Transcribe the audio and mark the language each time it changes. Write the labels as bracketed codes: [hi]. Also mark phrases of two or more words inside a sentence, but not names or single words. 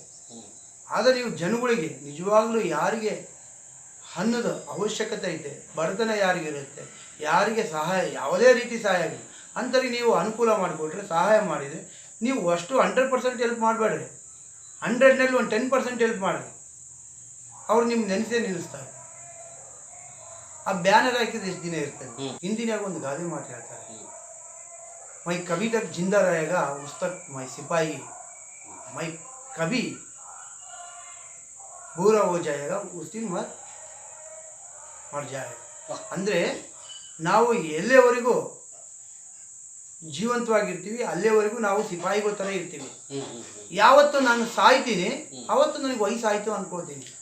[kn] ಆದರೆ ನೀವು ಜನಗಳಿಗೆ ನಿಜವಾಗ್ಲೂ ಯಾರಿಗೆ ಅನ್ನದ ಅವಶ್ಯಕತೆ ಐತೆ, ಬಡತನ ಯಾರಿಗಿರುತ್ತೆ, ಯಾರಿಗೆ ಸಹಾಯ, ಯಾವುದೇ ರೀತಿ ಸಹಾಯ ಆಗಲಿ ಅಂಥವ್ರಿಗೆ ನೀವು ಅನುಕೂಲ ಮಾಡಿಕೊಟ್ರೆ, ಸಹಾಯ ಮಾಡಿದರೆ, ನೀವು ಅಷ್ಟು 100% ಹೆಲ್ಪ್ ಮಾಡಬೇಡ್ರಿ, 100ನಲ್ಲಿ ಒಂದು 10% ಹೆಲ್ಪ್ ಮಾಡಿರಿ, ಅವ್ರು ನಿಮ್ಮ ನೆನೆಸೇ ನಿಲ್ಲಿಸ್ತಾರೆ. ಆ ಬ್ಯಾನರ್ ಹಾಕಿದ್ರೆ ಎಷ್ಟು ದಿನ ಇರ್ತದೆ. ಹಿಂದಿನಾಗ ಒಂದು ಗಾದೆ ಮಾತು ಹೇಳ್ತಾರೆ, [hi] मैं कभी तक ज़िंदा रहेगा उस तक मैं सिपाही, मैं कभी बूढ़ा हो जाएगा उस दिन मर जाएगा. [kn] ಅಂದರೆ ನಾವು ಎಲ್ಲಿವರೆಗೂ ಜೀವಂತವಾಗಿರ್ತೀವಿ ಅಲ್ಲಿವರೆಗೂ ನಾವು ಸಿಪಾಯಿಗಳ ಥರ ಇರ್ತೀವಿ. ಯಾವತ್ತು ನಾನು ಸಾಯ್ತೀನಿ ಆವತ್ತು ನನಗೆ ವಯಸ್ಸಾಯಿತು ಅಂದ್ಕೊಳ್ತೀನಿ.